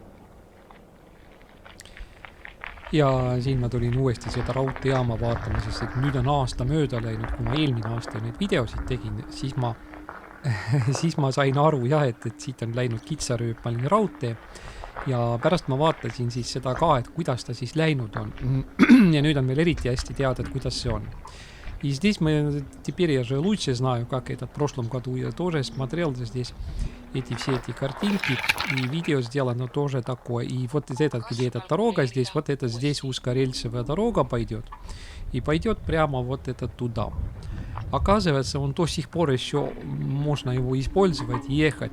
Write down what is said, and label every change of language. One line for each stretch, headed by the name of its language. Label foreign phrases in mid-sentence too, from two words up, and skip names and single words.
Estonian: Ja siin ma tulin uuesti seda raudteejaama vaatama, sest et nüüd on aasta mööda läinud, kui ma eelmine aasta neid videosid tegin, siis ma sain aru jah, et siit on läinud kitsarööpmeline raudtee ja pärast ma vaatasin siis seda ka, et kuidas ta siis läinud on ja nüüd on meil eriti hästi teada, et kuidas see on.
Russian: И здесь теперь я же лучше знаю, как это в прошлом году я тоже смотрел здесь все эти картинки, и видео сделано тоже такое. И вот этот, где эта дорога здесь, вот это здесь узкорельсовая дорога пойдет. И пойдет прямо вот это туда. Оказывается, он до сих пор еще можно его использовать, ехать.